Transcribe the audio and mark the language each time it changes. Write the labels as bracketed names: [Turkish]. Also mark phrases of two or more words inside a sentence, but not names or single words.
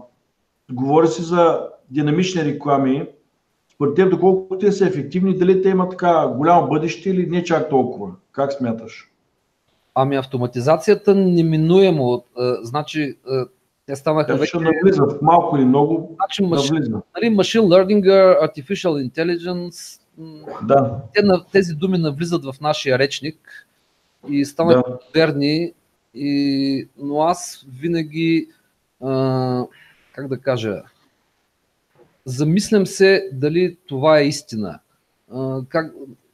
[Bulgarian] Говори се за динамични реклами. Според теб, доколко те са ефективни, дали те имат така голямо бъдеще или не чак толкова? Как смяташ? Ами автоматизацията неминуемо. Значи, те станаха вече... Ще навлизат малко или много. Значи, [English] machine learning, artificial intelligence, [Bulgarian] тези думи навлизат в нашия речник и станаха модерни. Но аз винаги, как да кажа, замислям се дали това е истина.